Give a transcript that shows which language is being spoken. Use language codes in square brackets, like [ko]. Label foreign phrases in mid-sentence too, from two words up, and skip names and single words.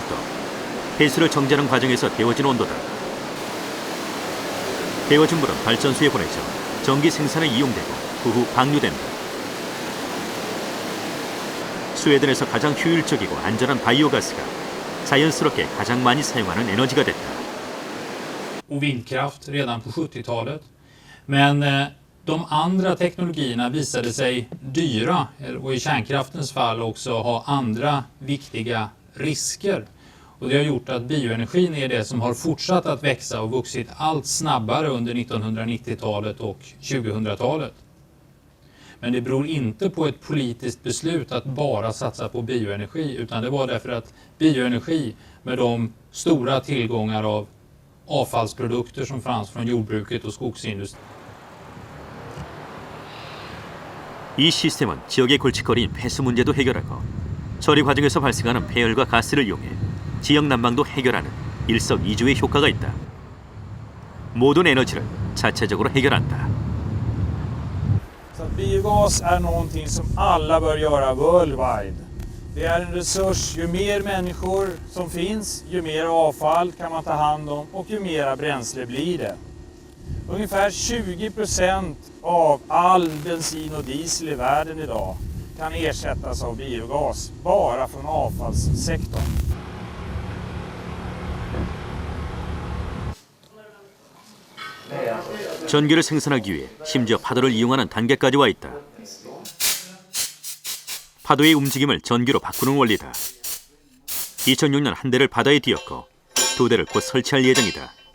[ko] 폐수를 정제하는 과정에서 데워진 온도다. 데워진 물은 발전소에 보내져 전기 생산에 이용되고 그 후 방류된다. 스웨덴에서 가장 효율적이고 안전한 바이오가스가 자연스럽게 가장 많이 사용하는 에너지가 됐다. [sv] Och vindkraft redan på 70-talet. Men de andra teknologierna visade sig dyra och i kärnkraftens fall också ha andra viktiga risker. Och det har gjort att bioenergin är det som har fortsatt att växa och vuxit allt snabbare under 1990-talet och 2000-talet. Men det beror inte på ett politiskt beslut att bara satsa på bioenergi, utan det var därför att bioenergi med de stora tillgångar av avfallsprodukter som fanns från jordbruket och skogsindustrin. [ko] 이 시스템은 지역의 골칫거리인 폐수 문제도 해결하고 처리 과정에서 발생하는 폐열과 가스를 이용해 지역 난방도 해결하는 일석이조의 효과가 있다. 모든 에너지를 자체적으로 해결한다. [sv] Biogas är någonting som alla bör göra worldwide. Det är en resurs, ju mer människor som finns, ju mer avfall kan man ta hand om och ju mera bränsle blir det. Ungefär 20% av all bensin och diesel i världen idag kan ersättas av biogas, bara från avfallssektorn. [ko] 전기를 생산하기 위해 심지어 파도를 이용하는 단계까지 와 있다. 파도의 움직임을 전기로 바꾸는 원리다. 2006년 한 대를 바다에 띄웠고 2대를 곧 설치할 예정이다.